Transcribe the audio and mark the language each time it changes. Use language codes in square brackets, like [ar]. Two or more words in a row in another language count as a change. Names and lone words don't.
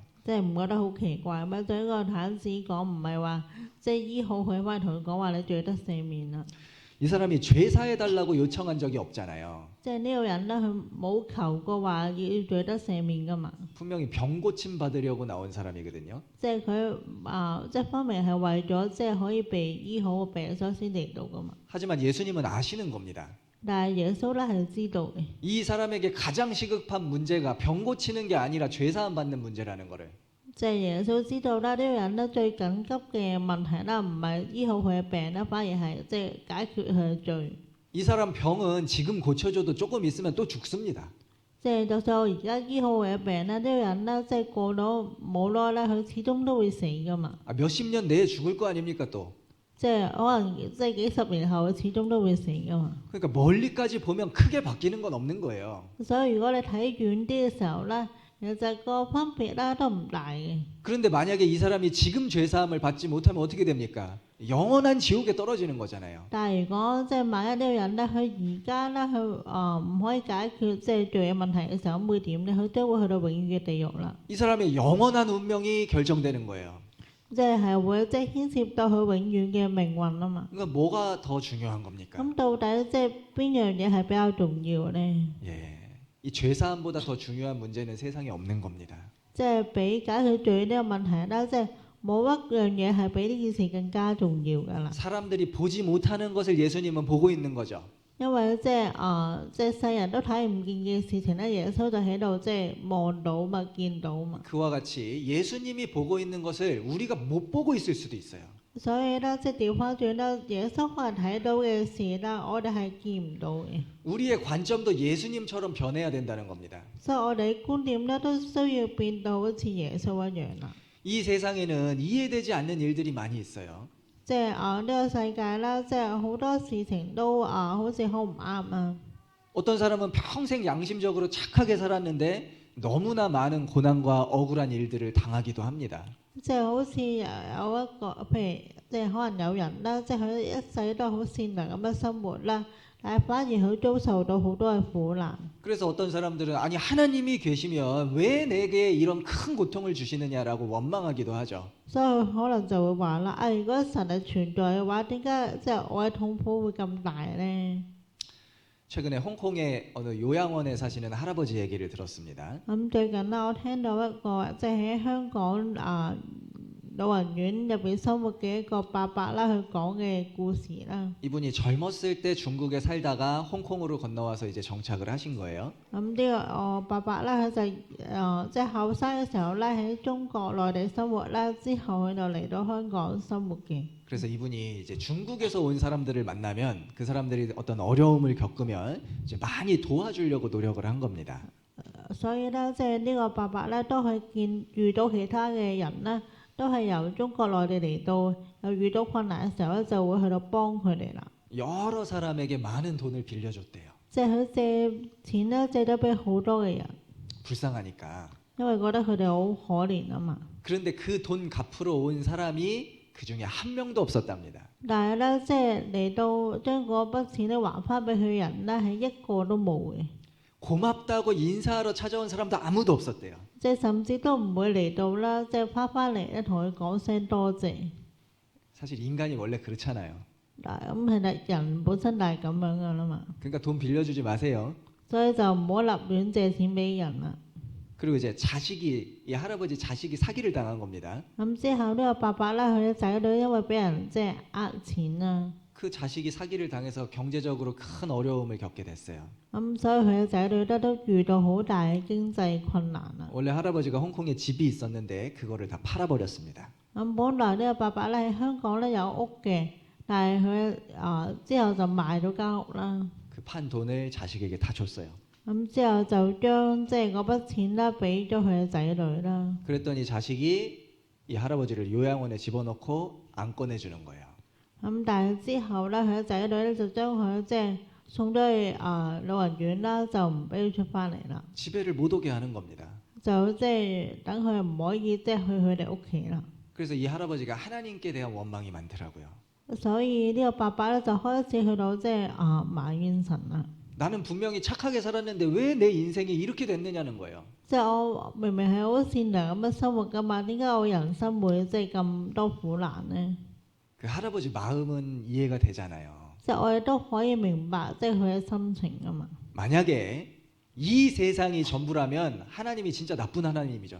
[yue] 即係唔覺得好奇怪咩？對一個癱子講，唔係話即係醫好佢，翻同佢講話你罪得赦免啦。 [ko] 이 사람이 죄사해달라고 요청한 적이 없잖아요. [yue] 即係呢個人咧，佢冇求過話要罪得赦免噶嘛。 [ko] 분명히 병 고침 받으려고 나온 사람이거든요. [yue] 即係佢即係分明係為咗即係可以被醫好嘅病所先嚟到噶嘛。 [ko] 하지만 예수님은 아시는 겁니다. [yue] 但係耶穌咧係知道嘅。 [ko] 이 사람에게 가장 시급한 문제가 병 고치는 게 아니라 죄사함 받는 문제라는 거를. [yue] 即係耶穌知道啦，呢個人咧最緊急嘅問題啦，唔係醫好佢嘅病啦，反而係即係解決佢嘅罪。 [ko] 이 사람 병은 지금 고쳐줘도 조금 있으면 또 죽습니다. [yue] 即係就算我而家醫好佢嘅病咧，呢個人咧即係過咗冇耐咧，佢始終都會死噶嘛。 [ko] 몇십 년 내에 죽을 거 아닙니까 또. [yue] 即係可能即係幾十年後，始終都會死噶嘛。 [ko] 그러니까 멀리까지 보면 크게 바뀌는 건 없는 거예요. [yue] 所以如果你睇遠啲嘅時候咧，其實個分別咧都唔大嘅。 [ko] 그런데 만약에 이 사람이 지금 죄사함을 받지 못하면 어떻게 됩니까? 영원한 지옥에 떨어지는 거잖아요. [yue] 但係如果即係萬一呢個人咧，佢而家咧佢唔可以解決即係罪嘅問題嘅時候，咁會點咧？佢都會去到永遠嘅地獄啦。 [ko] 이 사람의 영원한 운명이 결정되는 거예요. [yue] 即係會即係牽涉到佢永遠嘅命運啊嘛。 [ko] 그러니까 뭐가 더 중요한 겁니까? [yue] 咁到底即係邊樣嘢係比較重要咧？ [ko] 예, 이 죄사함보다 더 중요한 문제는 세상에 없는 겁니다. [yue] 即係比解決罪呢個問題咧，即係冇一樣嘢係比呢件事更加重要㗎啦。 [ko] 사람들이 보지 못하는 것을 예수님은 보고 있는 거죠. [yue] 因為即係世人都睇唔見嘅事情咧，耶穌就喺度即係望到嘛，見到嘛。 [ko] 그와 같이 예수님이 보고 있는 것을 우리가 못 보고 있을 수도 있어요. [yue] 所以咧，即係調翻轉咧，耶穌可能睇到嘅事咧，我哋係見唔到嘅。 [ko] 우리의 관점도 예수님처럼 변해야 된다는 겁니다. [yue] 所以我哋嘅觀點咧都需要變到好似耶穌一樣啦。 [ko] 이 세상에는 이해되지 않는 일들이 많이 있어요. [yue] 即係呢個世界咧，即係好多事情都好似好唔啱啊。 [ko] 어떤 사람은 평생 양심적으로 착하게 살았는데 너무나 많은 고난과 억울한 일들을 당하기도 합니다. [yue] 即係好似有一個，譬如即係可能有人啦，即係佢一世都好善良咁樣生活啦，但係反而佢遭受到好多嘅苦難。 [ko] 그래서 어떤 사람들은 아니 하나님이 계시면 왜 내게 이런 큰 고통을 주시느냐라고 원망하기도 하죠. [yue] 所以佢可能就會話啦，如果神係存在嘅話，點解即係我嘅痛苦會咁大咧？ [ko] 최근에 홍콩의 어느 요양원에 사시는 할아버지 얘기를 들었습니다. [yue] 咁最近啦，我聽到一個即係喺香港老人院入邊生活嘅一個伯伯啦，佢講嘅故事啦。 [ko] 이분이 젊었을 때 중국에 살다가 홍콩으로 건너와서 이제 정착을 하신 거예요. [yue] 咁呢個伯伯咧，佢就即係後生嘅時候咧，喺中國內地生活啦，之後佢就嚟到香港生活嘅。 [ko] 그래서 이분이 이제 중국에서 온 사람들을 만나면 그 사람들이 어떤 어려움을 겪으면 이제 많이 도와주려고 노력을 한 겁니다. [yue] 所以咧，即係呢個伯伯咧，都係遇到其他嘅人咧，都係由中國內地嚟到，又遇到困難嘅時候咧，就會去到幫佢哋啦。 [ko] 여러 사람에게 많은 돈을 빌려줬대요. [yue] 即係佢借錢咧，借咗俾好多嘅人， [ko] 불쌍하니까. [yue] 因為覺得佢哋好可憐啊嘛。 [ko] 그런데 그 돈 갚으러 온 사람이 그 중에 한 명도 없었답니다. [yue] 但係咧，即係嚟到將嗰筆錢咧還翻俾佢人咧，係一個都冇嘅。 [ko] 고맙다고 인사하러 찾아온 사람도 아무도 없었대요. [yue] 即係甚至都唔會嚟到啦，即係翻嚟咧同佢講聲多謝。 [ko] 사실 인간이 원래 그렇잖아요. [yue] 嗱，咁其實人本身就係咁樣噶啦嘛， [ko] 그러니까 돈 빌려주지 마세요. [yue] 所以就唔好立亂借錢俾人啦。 [ko] 그리고 이제 자식이 이 할아버지 자식이 사기를 당한 겁니다. [yue] 咁之後呢個伯伯咧，佢嘅仔女因為俾人即係呃錢啊， [ko] 그 자식이 사기를 당해서 경제적으로 큰 어려움을 겪게 됐어요. [yue] 咁所以佢嘅仔女都遇到好大嘅經濟困難啦。 [ko] 원래 할아버지가 홍콩에 집이 있었는데 그거를 다 팔아버렸습니다. [yue] 咁本來呢個伯伯咧喺香港咧有屋嘅，但係佢之後就賣咗間屋啦。 [ko] 그 판 돈을 자식에게 다 줬어요. [yue] 咁之後就將即係嗰筆錢咧俾咗佢嘅仔女啦。 [ko] 그랬더니 자식이 이 할아버지를 요양원에 집어넣고 안 꺼내주는 거예요. [yue] 咁但係之後咧，佢嘅仔女咧就將佢即係送咗去老人院啦，就唔俾佢出翻嚟啦， [ko] 집에를 못 오게 하는 겁니다. [yue] 就即係等佢唔可以即係去佢哋屋企啦。 [ko] 그래서 이 할아버지가 하나님께 대한 원망이 많더라고요. [yue] 所以呢個伯伯咧就開始去到即係埋怨神啦。 [ko] 나는 분명히 착하게 살았는데 왜 내 인생이 이렇게 됐느냐는 거예요. [yue] 即係我明明係好善良咁樣生活噶嘛，點解我人生會即係咁多苦難呢？ [ko] 그 할아버지 마음은 이해가 되잖아요. [yue] 即係我哋都可以明白即係佢嘅心情噶嘛。 [ko] 만약에 이 세상이 전부라면 하나님이 진짜 나쁜 하나님이죠.